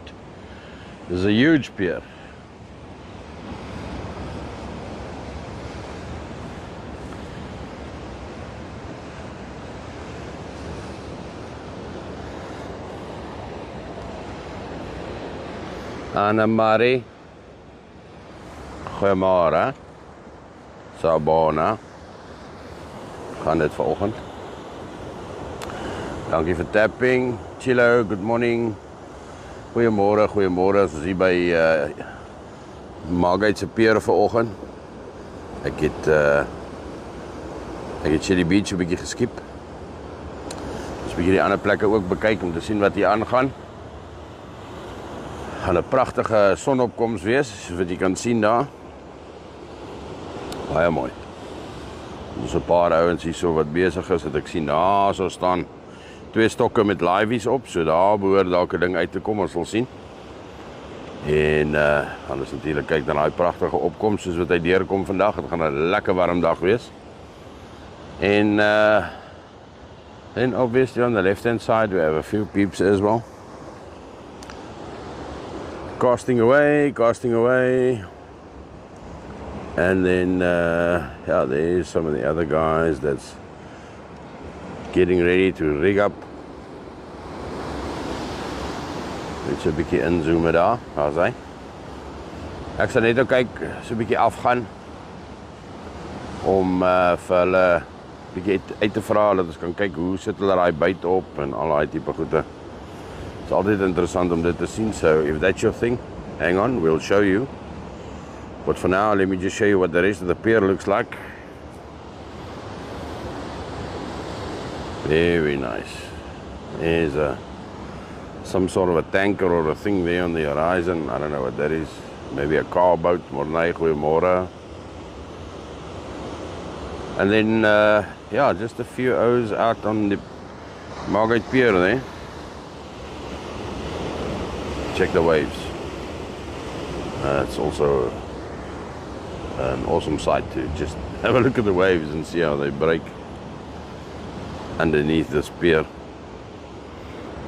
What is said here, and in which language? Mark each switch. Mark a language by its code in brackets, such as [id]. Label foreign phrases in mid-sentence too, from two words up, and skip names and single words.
[en] There's a huge pier. Anna Marie. [af] Goeiemôre. Sawubona. Gaan dit vanoggend. Dankie vir tapping. [en] Chillo, good morning. [af] Goeiemôre. Ons is hier by Margate se pier vanoggend. Ek het Shad Beach 'n bietjie geskip. Ons 'n bietjie die ander plekke ook bekyk om te sien wat hier aangaan. Gaan 'n pragtige sonopkoms wees, soos wat jy kan sien daar. Baie mooi. Ons 'n paar ouens hier so wat besig is, dat ek sien daar so staan 2 stokke met liveys op, so daar behoort dalk 'n ding uit te kom, ons sal sien. En anders natuurlik kyk dan daai pragtige opkoms soos wat hy deurkom vandag. Dit gaan 'n lekker warm dag wees. [en] En then obviously on the left hand side we have a few peeps as well. Casting away. And then, yeah, there's some of the other guys that's getting ready to rig up. [af] Net so 'n bietjie inzoom daar, daar's hy. Ek sal net kyk, so 'n bietjie afgaan om vir hulle 'n bietjie uit te vra, dat ons kan kyk hoe sit hulle daai byt op en al daai tipe goede. It's altyd interessant om dit te sien, [en] so if that's your thing, hang on, we'll show you. But for now, let me just show you what the rest of the pier looks like. Very nice. There's some sort of a tanker or a thing there on the horizon. I don't know what that is. Maybe a car boat. [af] Mornay, goeiemôre. [en] And then, yeah, just a few O's out on the Margate Pier there. Check the waves. It's also an awesome sight to just have a look at the waves and see how they break underneath this pier.